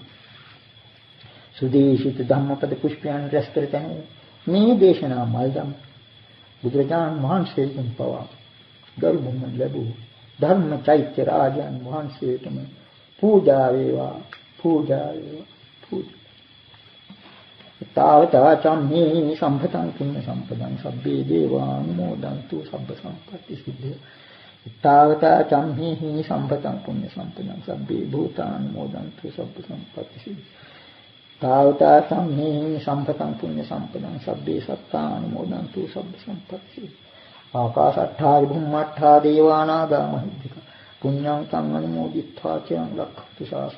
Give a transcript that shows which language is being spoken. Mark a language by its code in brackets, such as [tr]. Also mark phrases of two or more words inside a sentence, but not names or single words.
[si] සුදේශිත ධම්මපද පුෂ්පයන් රැස් කර තැන මේ දේශනා මල්දම් බුදුරජාණන් වහන්සේගෙන් පවා ධර්මම ලැබූ ධර්ම චෛත්‍ය රාජයන් වහන්සේටම පූජා වේවා පූජා වේවා පූජා. [pi] තාවතා චම්මේ සම්පතං පුඤ්ඤ සම්පදං සබ්බේ දේවානුමෝදන්තු සබ්බ සම්පatti සිද්ධිය. තාවතා චම්හේහි සම්පතං පුඤ්ඤ සම්පතං සබ්බේ භූතානුමෝදන්තු සබ්බ සම්පත්ති සිද්ධි. තාවතා චම්හේහි සම්පතං පුඤ්ඤ සම්පතං සබ්බේ සත්තානුමෝදන්තු සබ්බ සම්පත්ති සිද්ධි. ආකාශට්ඨා බුම්මට්ඨා දේවානාගා මහිද්దిక පුඤ්ඤං තං අනුමෝදිත්වා චිරං රක්ඛතු ශාසනං.